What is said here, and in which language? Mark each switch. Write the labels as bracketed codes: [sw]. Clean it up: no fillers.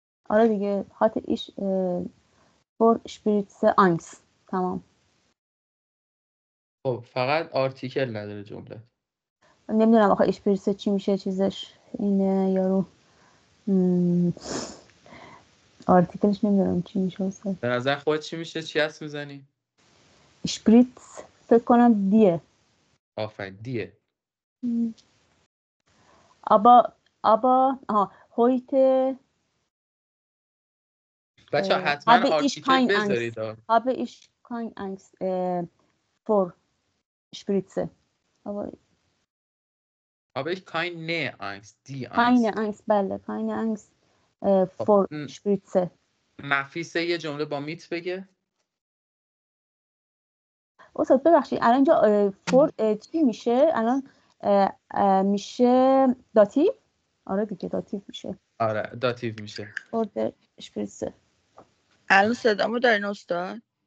[fa] آره دیگه [de] hatte ich vor Spritze Angst. [fa] تمام. خب فقط آرتیکل نداره جمله. نمیدونم آخه اشپریتسه چی میشه چیزش اینه یارو آرتیکلش نمیدونم چی میشه اصلا. به نظر خودت چی میشه؟ چی هست میزنی؟ اشپریتس فکر کنم دیه. آفرین دیه. [de] aber heute [fa] بچه حتما آرتیکل بذارید. [de] habe ich kein Angst vor Spritze. aber ich keine Angst. Die Angst. keine Angst بله keine Angst vor Spritze. [fa] نفیسه یه جمله با میت بگه. استاد ببخشید الان اینجا فور چی میشه؟ الان میشه داتیو؟ آره دیگه داتیو میشه. آره داتیو میشه. فور اشپریتسه. الان صدامو دارین استاد؟